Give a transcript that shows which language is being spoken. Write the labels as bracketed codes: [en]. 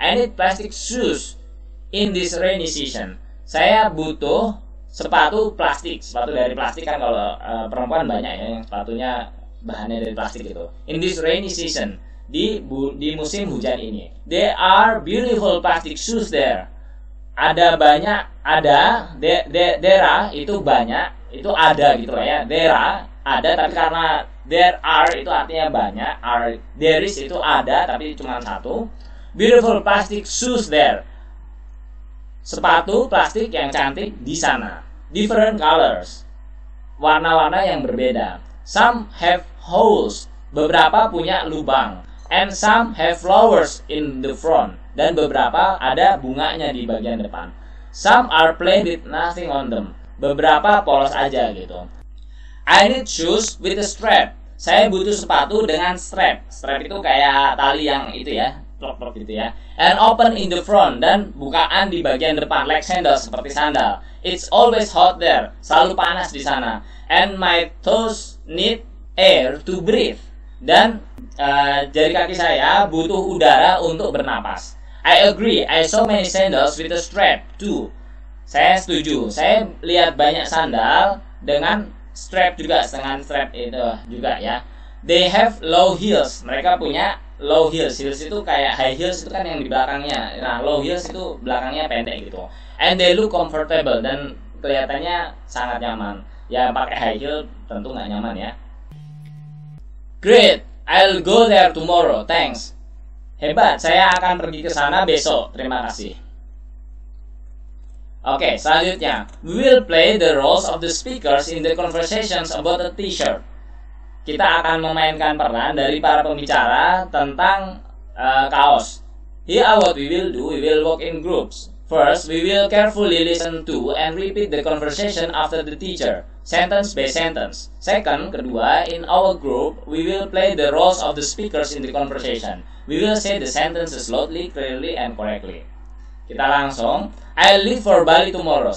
[en] I need plastic shoes in this rainy season. [id] Saya butuh sepatu plastik. Sepatu dari plastik kan kalau perempuan banyak ya yang sepatunya bahannya dari plastik gitu. [en] In this rainy season. [id] Di musim hujan ini. [en] There are beautiful plastic shoes there. [id] Ada banyak, there itu banyak, itu ada gitu lah ya. There ada, tapi karena there are itu artinya banyak, there is itu ada, tapi cuma satu. [en] Beautiful plastic shoes there. [id] Sepatu plastik yang cantik di sana. [en] Different colors. [id] Warna-warna yang berbeda. [en] Some have holes [id] Beberapa punya lubang. [en] And some have flowers in the front. [id] Dan beberapa ada bunganya di bagian depan. [en] Some are plain with nothing on them. [id] Beberapa polos aja gitu. [en] I need shoes with a strap. [id] Saya butuh sepatu dengan strap. Strap itu kayak tali yang itu ya, plok-plok gitu ya. [en] And open in the front, [id] dan bukaan di bagian depan, [en] like sandal, [id] seperti sandal. [en] It's always hot there. [id] Selalu panas di sana. [en] And my toes need air to breathe. [id] Dan jari kaki saya butuh udara untuk bernapas. [en] I agree. I saw many sandals with a strap too. [id] Saya setuju. Saya lihat banyak sandal dengan strap juga, dengan strap itu juga ya. [en] They have low heels. [id] Mereka punya low heels. Heels itu kayak high heels itu kan yang di belakangnya. Nah, low heels itu belakangnya pendek gitu. [en] And they look comfortable, [id] dan kelihatannya sangat nyaman. Ya, pakai high heel tentu nggak nyaman ya. [en] Great, I'll go there tomorrow. [id] Thanks. Hebat, saya akan pergi ke sana besok. Terima kasih. [en] Oke, selanjutnya, we will play the roles of the speakers in the conversations about a t-shirt. [id] Kita akan memainkan peran dari para pembicara tentang kaos. [en] Here what we will do, we will work in groups. First, we will carefully listen to and repeat the conversation after the teacher, sentence by sentence. Second, kedua, in our group, we will play the roles of the speakers in the conversation. We will say the sentences loudly, clearly, and correctly. [id] Kita langsung, [en] I'll leave for Bali tomorrow.